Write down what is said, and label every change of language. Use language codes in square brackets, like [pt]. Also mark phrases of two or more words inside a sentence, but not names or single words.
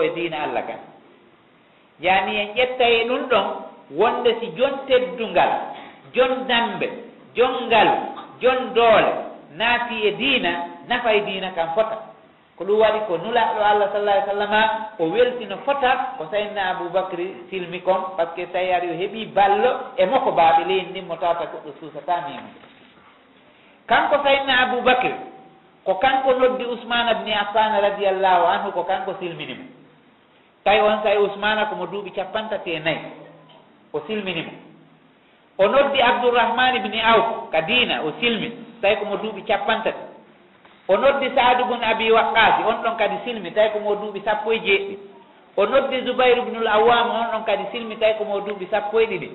[ff] e diina Allah kan yaani en ƴettaye ɗum ɗon wonde si jon teddungal jon dambe jon ngalu jon doole naati e diina nafa e diina kan fota ko ɗum waɗi ko nulaaɗo Allah [ar] صلى الله عليه وسلم [ff] o weltino fota ko sayidna Aboubacry silmi kon par [fr] ce que [ff] tawi ari o heɓi ballo e makko baaɓe leydi ndin mo tawata goɗɗo suusata mimo kanko sayidna Aboubacry ko kanko noddi Ousmane ibn Affan [ar] رضي الله عنه [ff] ko kanko silminimo tawi on sayi Ousmane komo duuɓi 34 o silminimo o noddi Abdourahmane ibn Awf ka diina o silmi tawi komo duuɓi 30 o noddi Saadu bun Abi Waqqas on ɗon kadi silmi tawi komo duuɓi 17 o noddi Zubayr ibn al-Awwam on ɗon kadi silmi tawi komo duuɓi 12